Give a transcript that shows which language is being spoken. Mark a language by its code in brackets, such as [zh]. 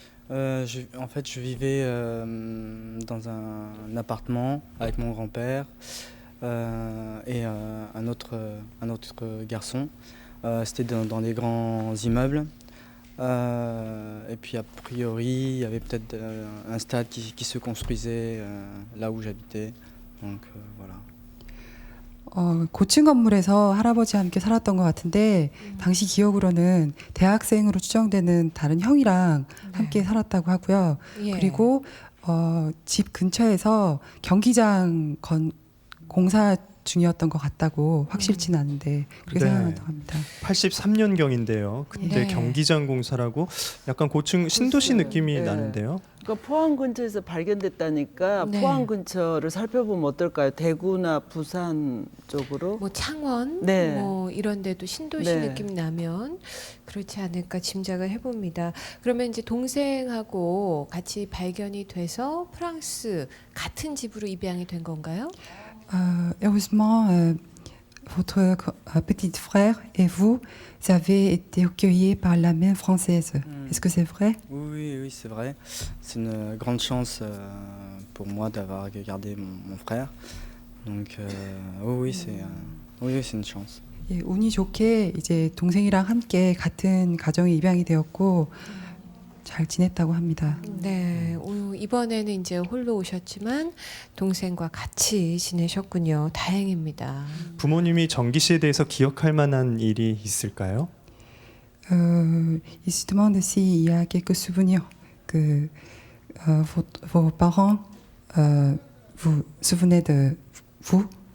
[fr] En fait, je vivais dans un appartement avec mon grand-père et un autre garçon. C'était dans des grands immeubles. Et puis a priori, il y avait peut-être un stade qui se construisait là où j'habitais. Donc voilà. [ko] 고층 건물에서 할아버지와 함께 살았던 것 같은데 당시 기억으로는 대학생으로 추정되는 다른 형이랑 함께 살았다고 하고요. 예. 그리고 집 근처에서 경기장 공사 중이었던 것 같다고 확실치는 않은데 그렇게 네. 생각한다고 합니다. 83년경인데요. 그때 네. 경기장 공사라고 약간 고층 신도시 글쎄요. 느낌이 네. 나는데요. 그러니까 포항 근처에서 발견됐다니까 네. 포항 근처를 살펴보면 어떨까요? 대구나 부산 쪽으로? 뭐 창원, 네. 뭐 이런 데도 신도시 네. 느낌 나면 그렇지 않을까 짐작을 해봅니다. 그러면 이제 동생하고 같이 발견이 돼서 프랑스 같은 집으로 입양이 된 건가요? [fr] Heureusement, votre petit frère et vous avez été accueillis par la même française. Est-ce que c'est vrai? Oui, c'est vrai. C'est une grande chance pour moi d'avoir gardé mon frère. Donc oui, oui, c'est une chance. [ko] 예, 운이 좋게 이제 동생이랑 함께 같은 가정에 입양이 되었고 잘 지냈다고 합니다. 네, 이번에는 이제 홀로 오셨지만 동생과 같이 지내셨군요. 다행입니다. 부모님이 정기 씨에 대해서 기억할 만한 일이 있을까요? [fr] Il se demande s'il y a quelques souvenirs que vos parents vous souvenez de vous.